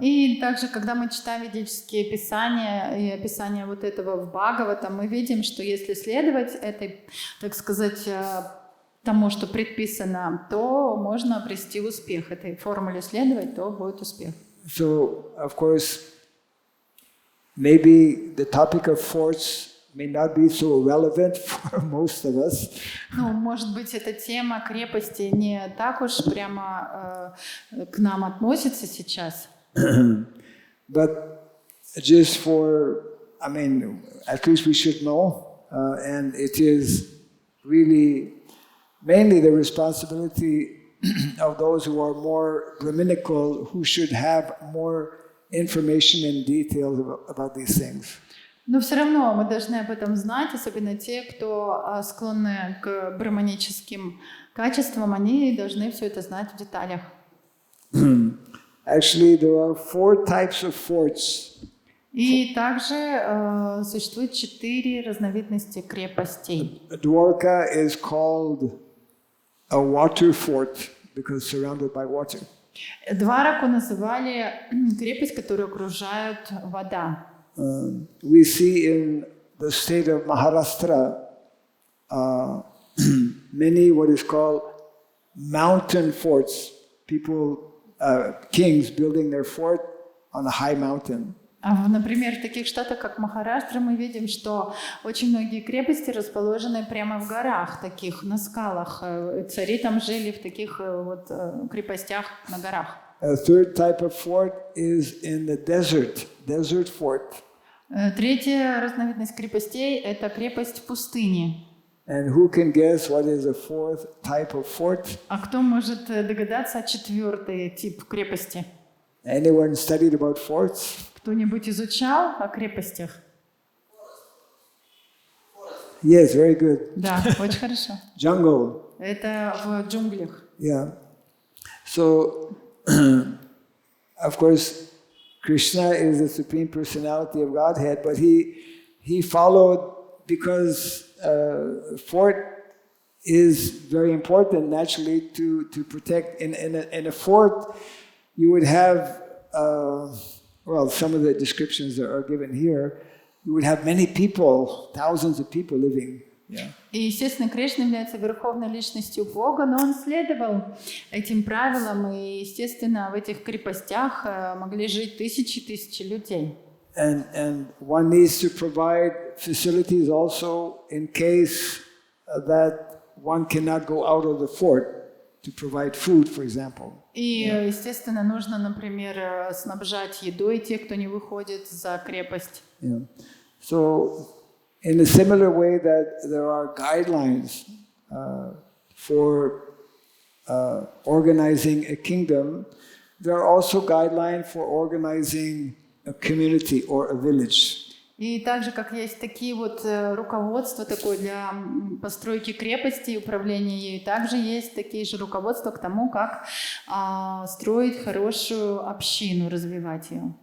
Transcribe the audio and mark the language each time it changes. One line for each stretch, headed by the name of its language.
Russian: И также, когда мы читаем ведические писания и описание вот этого в Бхагаватам, мы видим, что если следовать этой, так сказать, тому, что предписано, то можно обрести успех. Этой формуле следовать, то будет успех.
English: So, of course, maybe the topic of forts may not be so relevant for most of us.
Russian: Ну, может быть, эта тема крепости не так уж прямо к нам относится сейчас.
English: But just for, I mean, at least we should know, and it is really mainly the responsibility of those who are more Brahminical, who should have more information and details about these things.
Russian: Но все равно мы должны об этом знать, особенно те, кто склонны к брахманическим качествам, они должны все это знать в деталях.
English: Actually, there are 4 types of forts.
Russian: И также существует 4 разновидности крепостей.
English: Dwarka is called a water fort because surrounded by water.
Russian: Двараку называли крепость, которую окружает вода.
English: We see in the state of Maharashtra many what is called mountain forts. People, kings building their fort on a high mountain.
Russian: Например, в таких штатах, как Махараштра, мы видим, что очень многие крепости расположены прямо в горах, таких, на скалах. Цари там жили в таких вот крепостях на горах.
English: A third type of fort is in the desert fort.
Russian: Третья разновидность крепостей – это крепость в пустыне.
English: And who can guess what is the 4th type of fort?
Russian: А кто может догадаться о 4-й тип крепости?
English: Anyone studied about forts?
Russian: Кто-нибудь изучал о крепостях?
English: Yes, very good.
Russian: Да, очень хорошо.
English: Jungle.
Russian: Это в джунглях.
English: Yeah. So, of course, Krishna is the Supreme Personality of Godhead, but he followed because fort is very important naturally to protect. In a fort, you would have, well, some of the descriptions that are given here, you would have many people, thousands of people living Yeah.
Russian: И, естественно, Кришна является верховной личностью Бога, но он следовал этим правилам, и, естественно, в этих крепостях могли жить тысячи людей.
English: And one needs to provide facilities also in case that one cannot go out of the fort to provide food, for example.
Russian: И, естественно, нужно, например, снабжать едой тех, кто не выходит за крепость.
English: Yeah. So, in a similar way that there are guidelines for organizing a kingdom, there are also guidelines for organizing a community or a village.
Russian: И также, как есть такие вот руководства такое для постройки крепости и управления ею, также есть такие же руководства к тому, как строить хорошую общину, развивать ее.